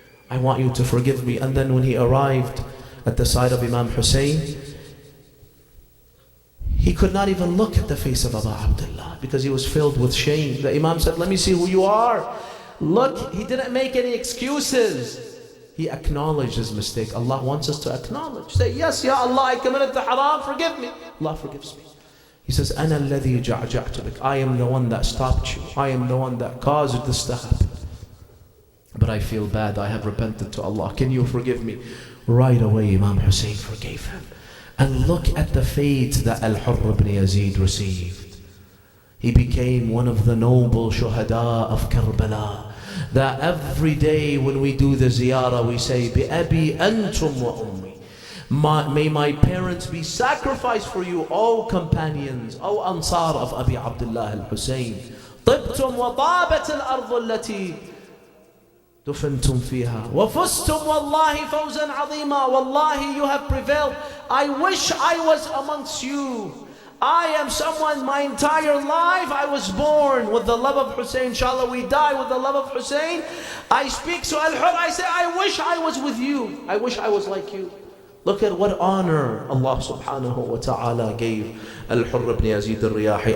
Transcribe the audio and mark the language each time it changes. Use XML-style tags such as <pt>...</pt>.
<en>I want you to forgive me. And then when he arrived at the side of Imam Hussein, he could not even look at the face of Abu Abdullah because he was filled with shame. The Imam said, let me see who you are. Look, he didn't make any excuses. He acknowledged his mistake. Allah wants us to acknowledge. Say, yes, Ya Allah, I committed the haram, forgive me. Allah forgives me. He says,</en> <ar>أَنَا الَّذِي جَعْجَعْتُ بِكَ.</ar> <en>I am the one that stopped you. I am the one that caused this to happen. But I feel bad. I have repented to Allah. Can you forgive me? Right away, Imam Hussein forgave him. And look at the fate that Al-Hurr ibn Yazid received. He became one of the noble shuhada of Karbala. That every day when we do the ziyarah, we say,</en> <ar>بِأَبِي أَنْتُمْ وَأُمِّي.</ar> <en>May my parents be sacrificed for you, O companions, O Ansar of Abi Abdullah al-Hussein.</en> <ar>طِبْتُمْ وَطَابَتِ الْأَرْضُ الَّتِي دفنتم فيها وفزتم والله فوزا عظيما.</ar> <en>Wallahi, you have prevailed. I wish I was amongst you. I am someone, my entire life I was born with the love of Hussein. Inshallah we die with the love of Hussein. I speak to Al-Hurr, I say I wish I was with you. I wish I was like you. Look at what honor Allah subhanahu wa ta'ala gave Al-Hurr ibn Yazid al-Riyahi.</en>